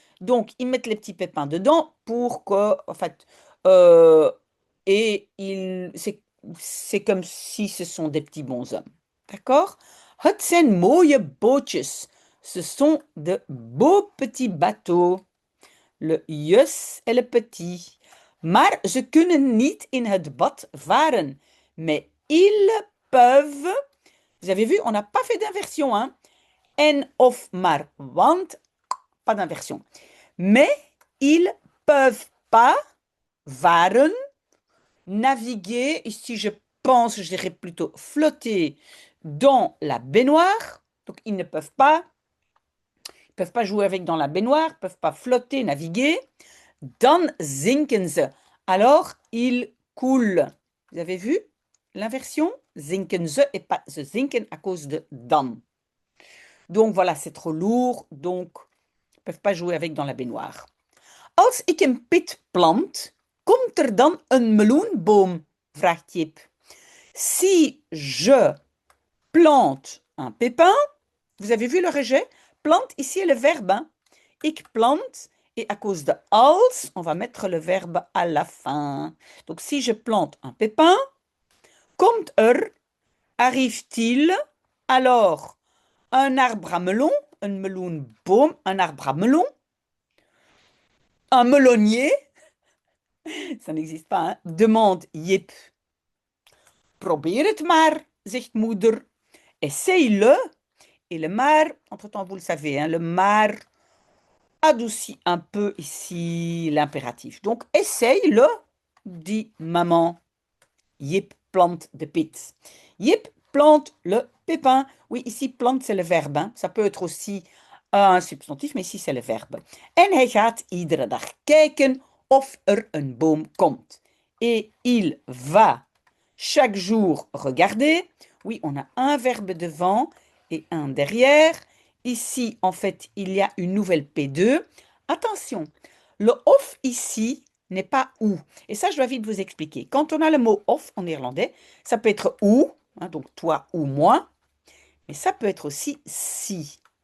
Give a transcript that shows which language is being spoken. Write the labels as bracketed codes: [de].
[fr] Donc, ils mettent les petits pépins dedans pour que, en fait, et c'est comme si ce sont des petits bonshommes. D'accord? [nl] Het zijn mooie bootjes. [fr] Ce sont de beaux petits bateaux. Le jus et le petit. [nl] Maar ze kunnen niet in het bad varen. [fr] Mais ils peuvent. Vous avez vu, on n'a pas fait d'inversion. Hein? En of maar, want pas d'inversion. Mais ils peuvent pas varen, naviguer. Ici, je pense, je dirais plutôt flotter dans la baignoire. Donc, ils ne peuvent pas. Ils peuvent pas jouer avec dans la baignoire, ils peuvent pas flotter, naviguer. [nl] Dan zinken ze. [fr] Alors, ils coulent. Vous avez vu l'inversion? Zinken ze et pas ze zinken à cause de dan. Donc voilà, c'est trop lourd, donc ils ne peuvent pas jouer avec dans la baignoire. [nl] Als ik een pit plant, komt er dan een meloenboom? Vraagt Jip. [fr] Si je plante un pépin, vous avez vu le rejet? Plante, ici est le verbe. Hein? [nl] Ik plant, [fr] et à cause de als, on va mettre le verbe à la fin. Donc si je plante un pépin, komt er, arrive-t-il, alors un arbre à melon, un meloenboom, un arbre à melon, un melonnier, ça n'existe pas, hein? Demande Jip. [nl] Probeer het maar, zegt moeder. [fr] Essaye-le. Et le maar, entre-temps, vous le savez, hein, le maar adoucit un peu ici l'impératif. Donc, essaye-le, dit maman. Jip plante de pit. Jip plante le pépin. Oui, ici, plante, c'est le verbe. Hein. Ça peut être aussi un substantif, mais ici, c'est le verbe. [nl] En hij gaat iedere dag kijken of er een boom komt. [fr] Et il va chaque jour regarder. Oui, on a un verbe devant et un derrière. ici, en fait, il y a une nouvelle P2. Attention, le of ici n'est pas ou. Et ça, je dois vite vous expliquer. Quand on a le mot of en néerlandais, ça peut être ou, hein, donc toi ou moi, mais ça peut être aussi si.